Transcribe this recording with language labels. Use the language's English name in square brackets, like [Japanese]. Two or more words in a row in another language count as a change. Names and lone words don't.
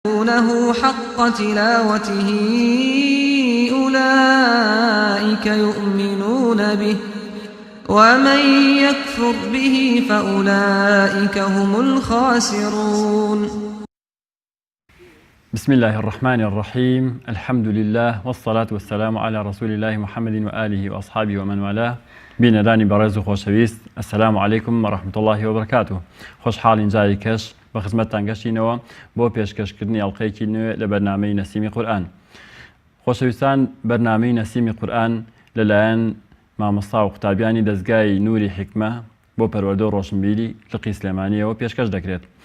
[Arabic] له حق تلاوته أولئك يؤمنون به ومن يكفر به فأولئك هم الخاسرون. بسم الله الرحمن الرحيم. الحمد لله والصلاة والسلام على رسول الله محمد وآله وأصحابه ومن والاه. [Central Kurdish] بینەرانی بەڕێز و خۆشەویست، [Arabic] ئەسەلام عەلەیکم وەڕەحمەتوڵڵاهی وبەرەکاتوه. [Central Kurdish] خۆشحاڵین جاری کەش بە خزمەتتان گەشتینەوە بۆ پێشکەشکردنی ئەڵقەیەکی نوێ لە بەرنامەی نەسیمی قورئان. خۆشەویستان، بەرنامەی نەسیمی قورئان لەلایەن مامۆستا و قوتابیانی دەستگای نوری حکمە بۆ پەروەردە و ڕۆشنبیری لقی سلێمانیەوە پێشکەش دەکرێت.